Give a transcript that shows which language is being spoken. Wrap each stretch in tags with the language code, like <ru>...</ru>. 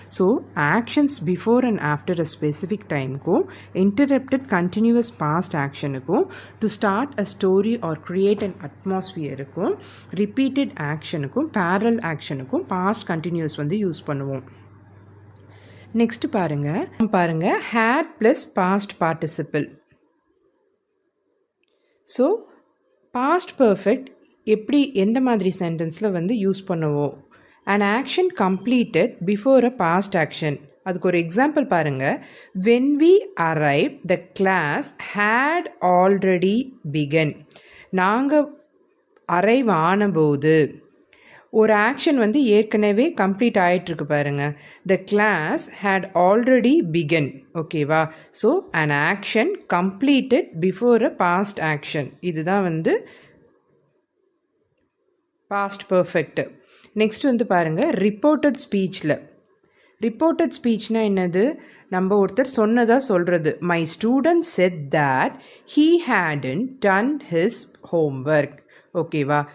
<ta>So actions before and after a specific டைமுக்கும், interrupted continuous past ஆக்ஷனுக்கும், to start a story R create an அட்மாஸ்பியருக்கும், repeated ஆக்ஷனுக்கும், barrel ஆக்ஷனுக்கும் past continuous வந்து use பண்ணுவோம். Next பாருங்க had plus past participle. So past perfect எப்படி எந்த மாதிரி சென்டென்ஸில் வந்து use பண்ணுவோம்?</ta> <en>an action completed before a past action.</en> <ta>அதுக்கு ஒரு எக்ஸாம்பிள் பாருங்கள்.</ta> <en>when we arrived the class had already begun.</en> <ta>நாங்கள் அரைவ் ஆனபோது ஒரு ஆக்ஷன் வந்து ஏற்கனவே கம்ப்ளீட் ஆகிட்டுருக்கு பாருங்கள்.</ta> <en>the class had already begun.</en> <ta>ஓகேவா,</ta> <en>So an action completed before a past action.</en> <ta>இதுதான் வந்து பாஸ்ட் பர்ஃபெக்ட். நெக்ஸ்ட் வந்து பாருங்கள் ரிப்போர்ட்டட் ஸ்பீச்சில். ரிப்போர்ட்டட் ஸ்பீச்னா என்னது? நம்ம ஒருத்தர் சொன்னதாக சொல்கிறது.</ta> <en>My student said that he hadn't done his homework.</en> <ta>ஓகேவா?</ta>